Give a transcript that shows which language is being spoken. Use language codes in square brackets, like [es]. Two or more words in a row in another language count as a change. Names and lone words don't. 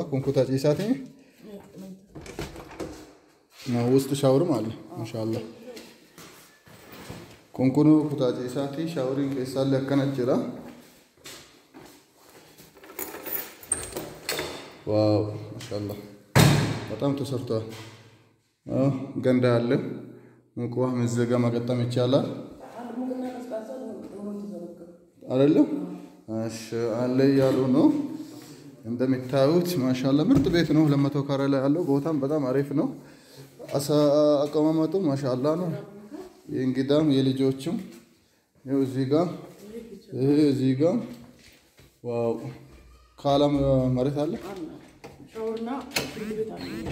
[om] Kun kutaa ciisaati. Wusti shaawur maali? Maashaallah. Kun kutaa ciisaati. Shaawuriin keessaallee akkana jira. Waaw maashaallah. [am] በጣም ተሰርቷል። ገንዳ አለ። ሙቅ ውሃ መዘጋ ማገጠም ይቻላል አይደለም? እሺ አለ ያሉ ነው። እንደምታዩት ማሻአላ ምርጥ ቤት ነው። 200 ካሬ ላይ ያለው ቦታም በጣም አሪፍ ነው። አቀማመጡ ማሻአላ ነው። የእንግዳም የልጆችም ይኸው እዚህ ጋር ዋው ካለም መሬት አለ። ሻወርና ቤት አለ።